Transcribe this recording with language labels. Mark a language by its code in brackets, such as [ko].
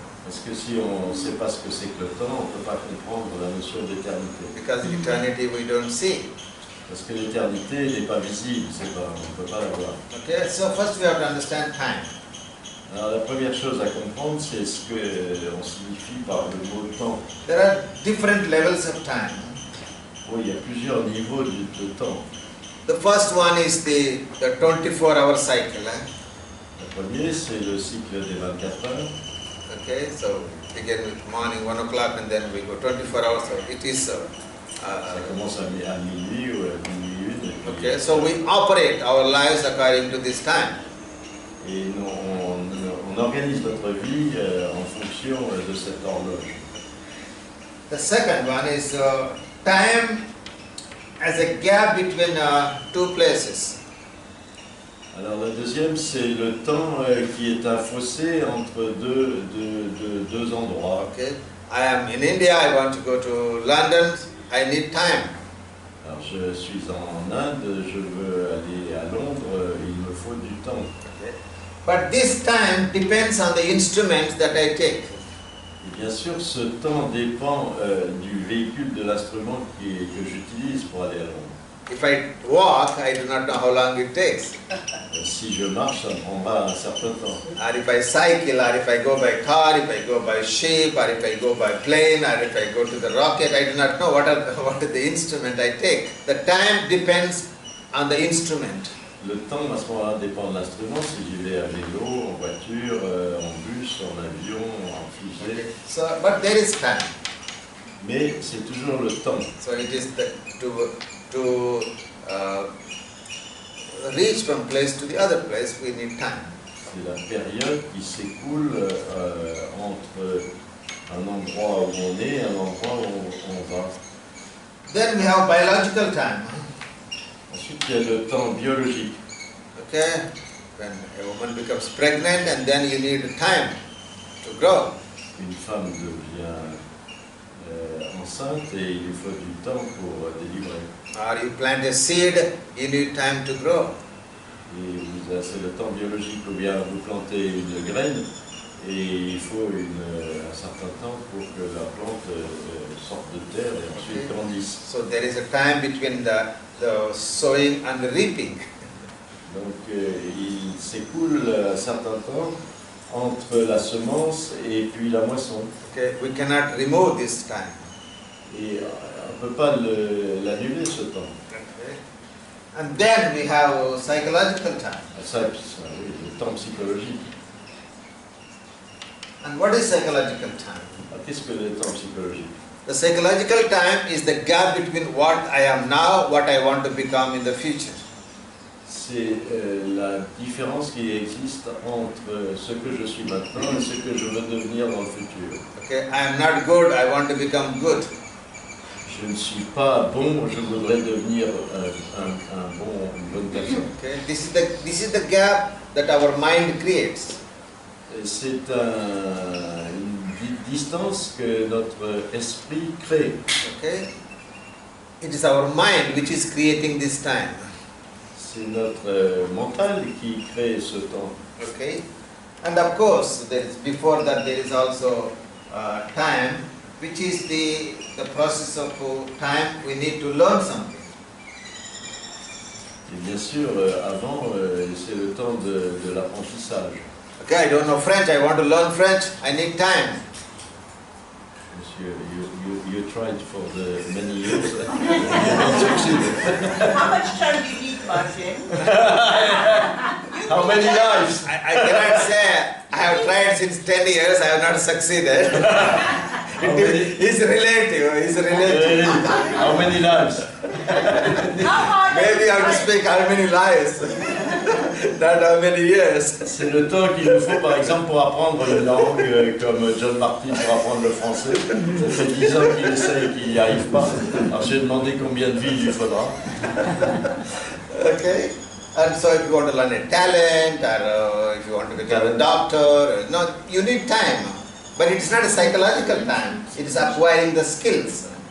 [fr] Parce que si on ne sait pas ce que c'est que le temps, on ne peut pas comprendre la notion d'éternité. [en] Because eternity we don't see. [fr] Parce que l'éternité n'est pas visible, on ne peut pas la voir. [en] Okay, so first we have to understand time. [fr] Alors la première chose à comprendre, c'est ce qu'on signifie par le mot temps. [en] There are different levels of time. [fr] Oui, il y a plusieurs niveaux de temps. [en] The first one is the 24-hour cycle. [fr] Le premier, c'est le cycle des 24 heures. [en] Okay, so begin with morning 1 o'clock and then we go 24 hours. So it is. [fr] Ça commence à minuit ou à minuit 1. [en] Okay, so we operate our lives according to this time. [fr] Et on organise notre vie en fonction de cette horloge. [en] The second one is time as a gap between two places. [fr] Alors le deuxième, c'est le temps qui est un fossé entre deux endroits. [en] Okay, I am in India. I want to go to London. I need time. [fr] Alors je suis en Inde, je veux aller à Londres, il me faut du temps. [en] Okay. But this time depends on the instruments that I take. [fr] Et bien sûr, ce temps dépend du véhicule de l'instrument que j'utilise pour aller à Londres. [en] If I walk, I do not know how long it takes. [fr] Si je marche, ça me prendra un certain temps. [en] Or if I cycle, or if I go by car, if I go by ship, or if I go by plane, or if I go to the rocket, I do not know what is the instrument I take. The time depends on the instrument. [fr] Le temps, à ce moment-là, dépend de l'instrument. Si j'y vais à vélo, en voiture, en bus, en avion, en fusée. [en] So, but there is time. [fr] Mais c'est toujours le temps. [en] So it is to reach from place to the other place, we need time. [fr] C'est la période qui s'écoule entre un endroit où on est et un endroit où on va. [en] Then we have biological time. [fr] Ensuite, il y a le temps biologique. [en] Okay, when a woman becomes pregnant, and then you need time to grow. [fr] Une femme devient enceinte et il lui faut du temps pour délivrer. [en] Or you plant a seed, you need time to grow. [fr] Et c'est le temps biologique, ou bien vous plantez une graine et il faut un certain temps pour que la plante sorte de terre et ensuite grandisse. [en] So there is a time between the sowing and the reaping. [fr] Donc il s'écoule un certain temps entre la semence et puis la moisson. [en] Okay, we cannot remove this time. [fr] Et on ne peut pas l'annuler ce temps. [en] Okay. And then we have psychological time. [fr] Ça, oui, le temps psychologique. [en] And what is psychological time? [fr] Qu'est-ce que le temps psychologique? [en] The psychological time is the gap between what I am now, what I want to become in the future. [fr] C'est la différence qui existe entre ce que je suis maintenant et ce que je veux devenir dans le futur. [en] Okay, I am not good, I want to become good. [fr] Je ne suis pas bon, je voudrais devenir une bonne personne. [en] Okay, this is the gap that our mind creates. [fr] C'est une distance que notre esprit crée. [en] Okay, it is our mind which is creating this time. [fr] C'est notre mental qui crée ce temps. [en] Okay, and of course, before that there is also time, which is the process of time we need to learn something. [fr] Et bien sûr, avant, c'est le temps de l'apprentissage. [en] Okay, I don't know French, I want to learn French, I need time. Monsieur, you tried for many years, you don't succeed. How much time do you need, Martin? How many lives? I cannot say I have tried since 10 years, I have not succeeded. It's relative. How many lives? How hard Maybe I have to speak how many lives, not how many years. [fr] C'est le temps qu'il nous faut, par exemple, pour apprendre une langue, comme John Martin pour apprendre le français. Ça fait 10 ans qu'il essaye et qu'il n'y arrive pas. Alors j'ai demandé combien de vies il lui faudra. [en] Okay, and so if you want to learn a talent, or if you want to become a doctor, no, you need time. But it's not a psychological time, it is acquiring the skills.